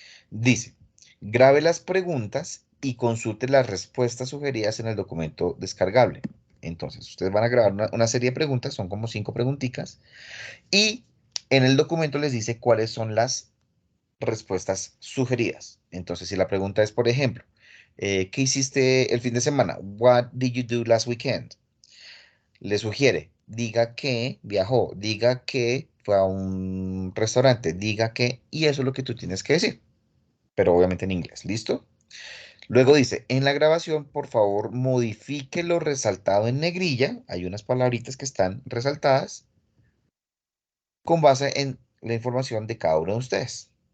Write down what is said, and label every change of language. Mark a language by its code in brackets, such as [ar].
[es] Dice, grabe las preguntas y consulte las respuestas sugeridas en el documento descargable. Entonces, ustedes van a grabar una serie de preguntas, son como 5 preguntitas, y en el documento les dice cuáles son las respuestas sugeridas. Entonces, si la pregunta es, por ejemplo, ¿qué hiciste el fin de semana? [en] What did you do last weekend? [es] Le sugiere, diga que viajó, diga que fue a un restaurante, diga que, y eso es lo que tú tienes que decir, pero obviamente en inglés, ¿listo? Luego dice, en la grabación, por favor, modifique lo resaltado en negrilla, hay unas palabritas que están resaltadas, con base en la información de cada uno de ustedes.